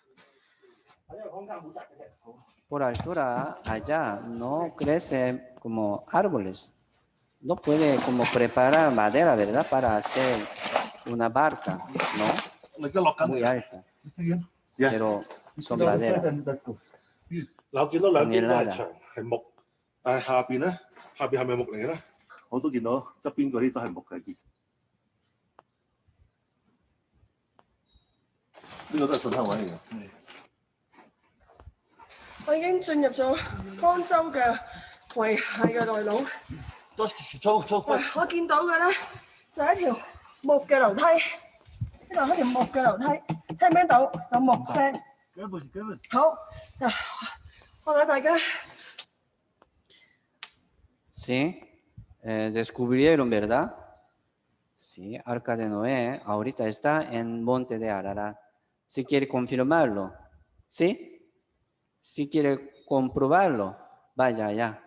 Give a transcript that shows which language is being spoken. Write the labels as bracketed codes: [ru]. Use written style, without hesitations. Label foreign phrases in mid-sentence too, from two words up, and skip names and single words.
[es] Por altura, allá no crece como árboles. No puede como preparar madera, ¿verdad?, para hacer una barca, ¿no? Muy alta. Pero son madera. [yue] 嗱，我見到兩邊都係牆係木，但係下邊係咪木嚟嘅咧？我都見到側邊嗰啲都係木嘅。呢個都係信香位嚟嘅。我已經進入咗方舟嘅遺骸嘅內陸。我見到嘅咧就係一條木嘅樓梯，呢度係一條木嘅樓梯，聽唔聽到有木聲？好，嗱，我睇大家。 [es] Sí, descubrieron, ¿verdad? Sí, Arca de Noé ahorita está en Monte de Ararat. si quiere confirmarlo, ¿sí? Si quiere comprobarlo, vaya allá.